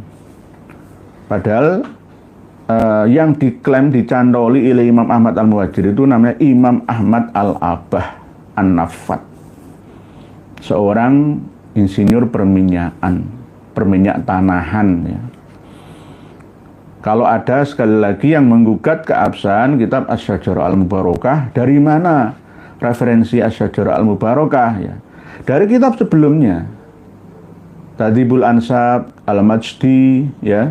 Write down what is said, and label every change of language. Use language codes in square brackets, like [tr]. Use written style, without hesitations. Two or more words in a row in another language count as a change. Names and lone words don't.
[id] Padahal yang diklaim dicantoli oleh Imam Ahmad Al-Muhajir itu namanya Imam Ahmad Al-Abah An-Nafat, seorang insinyur perminyak tanahan, ya. Kalau ada sekali lagi yang menggugat keabsahan kitab Asy-Syajarah Al-Mubarakah, dari mana referensi Asy-Syajarah Al-Mubarakah? Ya, dari kitab sebelumnya, Tadhibul Ansab, Al-Majdi, ya.